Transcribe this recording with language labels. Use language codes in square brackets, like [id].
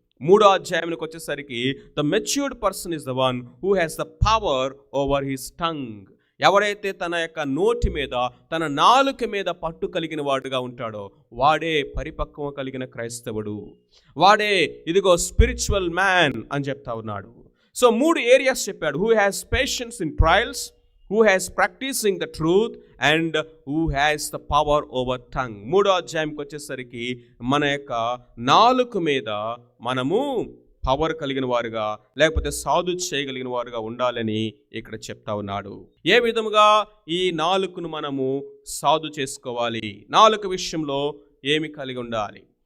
[te] 3వ అధ్యాయానికి వచ్చేసరికి, [en] The matured person is the one who has the power over his tongue. [te] ఎవడైతే తన యొక్క నోటి మీద, తన నాలుక మీద పట్టు కలిగిన వాడుగా ఉంటాడో వాడే పరిపక్వం కలిగిన క్రైస్తవుడు, వాడే ఇదిగో స్పిరిచువల్ మ్యాన్ అని చెప్తా ఉన్నాడు. సో 3 ఏరియాస్ చెప్పాడు. [en] Who has patience in trials, who has practicing the truth and who has the power over tongue. [te] 3వ అధ్యాయంకి వచ్చేసరికి మన యొక్క నాలుక మీద మనము పవర్ కలిగిన వారుగా, లేకపోతే సాధు చేయగలిగిన వారుగా ఉండాలని ఇక్కడ చెప్తా ఉన్నాడు. ఏ విధముగా ఈ నాలుకను మనము సాధు చేసుకోవాలి, నాలుక విషయంలో ఏమి కలిగి ఉండాలి?